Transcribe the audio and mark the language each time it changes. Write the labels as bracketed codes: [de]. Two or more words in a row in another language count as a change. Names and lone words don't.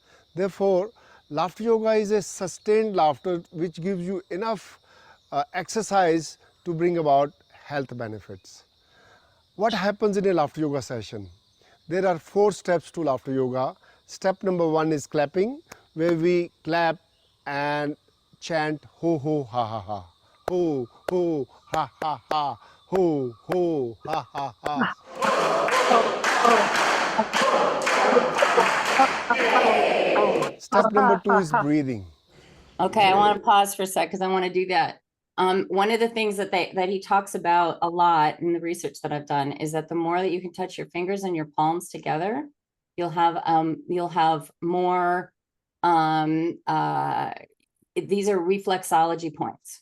[en] Therefore, laughter yoga is a sustained laughter which gives you enough exercise to bring about health benefits. What happens in a laughter yoga session? There are 4 steps to laughter yoga. Step number 1 is clapping, where we clap and chant ho ho ha ha ha. Ho ho ha ha ha. Ho ho ha ha ha. Step number 2 is breathing. Okay, I want to pause for a sec because I want to do that. One of the things that he talks about a lot in the research that I've done is that the more that you can touch your fingers and your palms together, you'll have more these are reflexology points.